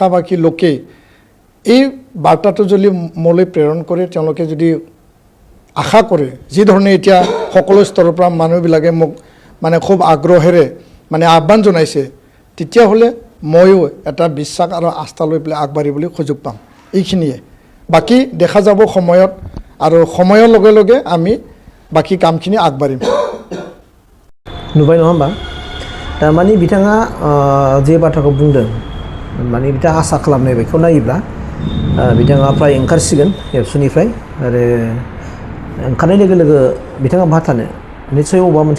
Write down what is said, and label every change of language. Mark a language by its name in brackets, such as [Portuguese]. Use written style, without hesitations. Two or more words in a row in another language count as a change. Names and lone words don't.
[Assamese] ভাষী লোকে এই বাৰ্তাটো যদি মোলৈ প্ৰেৰণ কৰে তেওঁলোকে যদি আশা কৰে যি ধৰণে এতিয়া সকলো স্তৰৰ পৰা মানুহবিলাকে মোক মানে খুব আগ্ৰহেৰে মানে আহ্বান জনাইছে তেতিয়াহ'লে ময়ো এটা বিশ্বাস আৰু আস্থা লৈ পেলাই আগবাঢ়িবলৈ সুযোগ পাম এইখিনিয়ে বাকী দেখা যাব সময়ত আৰু সময়ৰ লগে লগে আমি বাকী কামখিনি আগবাঢ়িম। [Bodo] नुबाय नङा होमबा माने बिथाङा जे बाथ्राखौ बुंदों माने बिथाङा आसा खालामनाय बेखौ नायोब्ला बिथाङा फ्राय ओंखारसिगोन एबसुनिफ्राय आरो ओंखारनाय लोगो लोगो बिथाङा बहा थानो निस्सय अबेबा मोनसे